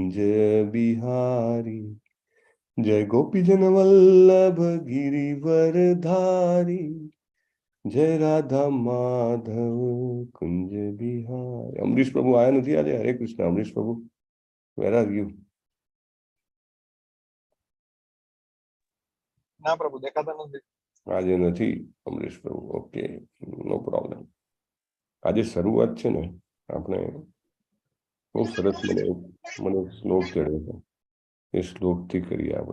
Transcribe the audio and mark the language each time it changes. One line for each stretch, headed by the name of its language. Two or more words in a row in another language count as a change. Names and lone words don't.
Hindi: कुंज बिहारी, जय गोपीजन वल्लभ गिरिवर धारी, जय राधा माधव कुंज बिहारी.
Gujarati: અમરીશ પ્રભુ આયા નથી આજે? હરે કૃષ્ણ. અમરીશ પ્રભુ,
English: where are you?
Gujarati: ના પ્રભુ, દેખાતા નથી આજે નથી અમરીશ પ્રભુ.
English: okay, no problem.
Gujarati: આજે શરૂઆત છે ને, આપણે બહુ સરસ મને શ્લોક ચડ્યો છે, એ શ્લોકથી કરીએ આપણે.